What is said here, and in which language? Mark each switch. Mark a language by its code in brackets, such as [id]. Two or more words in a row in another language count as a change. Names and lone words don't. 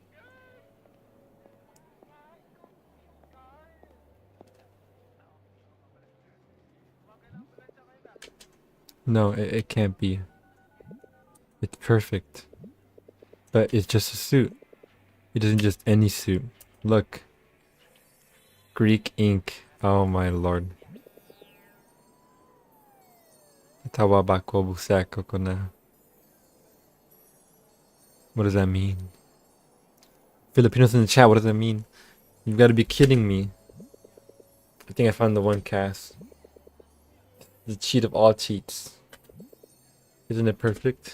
[en] No, it can't be. It's perfect. But it's just a suit. It isn't just any suit. Look. Greek ink. Oh my lord. Tawaba ko busako ko na. What does that mean? Filipinos in the chat, what does that mean? You've got to be kidding me. I think I found the one cast. The cheat of all cheats. Isn't it perfect?